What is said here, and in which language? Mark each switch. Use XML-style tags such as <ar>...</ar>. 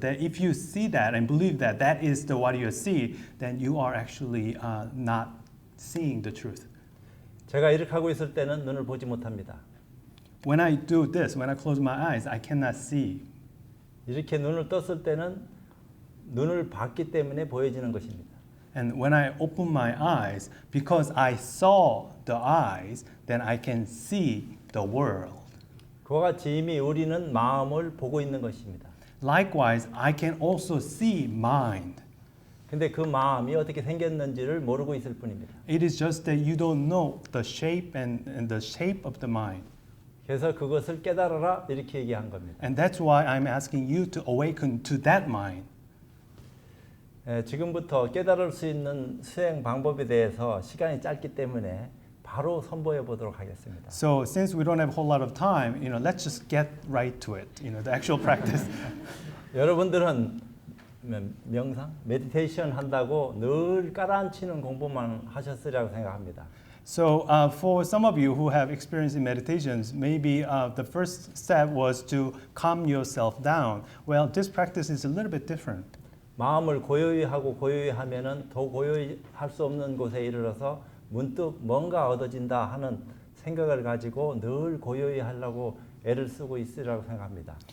<en>That if you see that and believe that that is what you see, then you are actually not seeing the truth.</en> <ko>제가 이렇게 하고 있을 때는 눈을 보지 못합니다.</ko> <en>When I do this, when I close my eyes, I cannot see.</en> <ko>이렇게 눈을 떴을 때는 눈을 봤기 때문에 보여지는 것입니다.</ko> <en>And when I open my eyes, because I saw the eyes, then I can see the world.</en> <ko>그와 같이 이미 우리는 마음을 보고 있는 것입니다.</ko> <en>Likewise, I can also see mind.</en> <ko>근데 그 마음이 어떻게 생겼는지를 모르고 있을 뿐입니다.</ko> <en>It is just that you don't know the shape and the shape of the mind.</en> <ko>그래서 그것을 깨달아라 이렇게 얘기한 겁니다.</ko> <en>And that's why I'm asking you to awaken to that mind.</en> <ko>지금부터 깨달을 수 있는 수행 방법에 대해서 시간이 짧기 때문에 바로 선보여 보도록 하겠습니다.</ko> <en>So since we don't have a whole lot of time, let's just get right to it. The actual practice.</en> <ko>여러분들은 명상, 메디테이션 한다고 늘 깔아앉히는 공부만 하셨으리라고 생각합니다.</ko> <en>So for some of you who have experience in meditations, maybe the first step was to calm yourself down. Well, this practice is a little bit different.</en> <ko>마음을 고요히 하고 고요히 하면은 더 고요히 할 수 없는 곳에 이르러서 문득 뭔가 얻어진다 하는 생각을 가지고 늘 고요히 하려고 애를 쓰고 있으리라고 생각합니다.</ko>